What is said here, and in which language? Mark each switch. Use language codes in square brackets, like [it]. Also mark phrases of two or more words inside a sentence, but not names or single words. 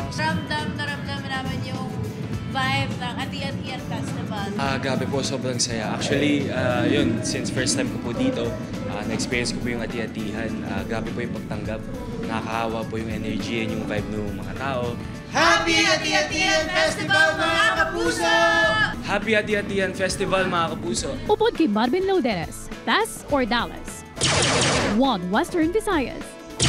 [tl] Ramdam namin yung vibe ng Ati-Atihan Festival. Grabe po, sobrang saya. Actually, yun, since [en] first time [tl] ko po dito, na-experience ko po yung Ati-Atihan. Grabe po yung pagtanggap. Nakakahawa po yung energy and yung vibe ng mga tao. [en] Happy Ati-Atihan Festival, [tl] mga kapuso! [en] Happy Ati-Atihan Festival, [tl] mga kapuso! [hil] Upod kay Marvin Lauderes, Tess Ordales, One Western Visayas.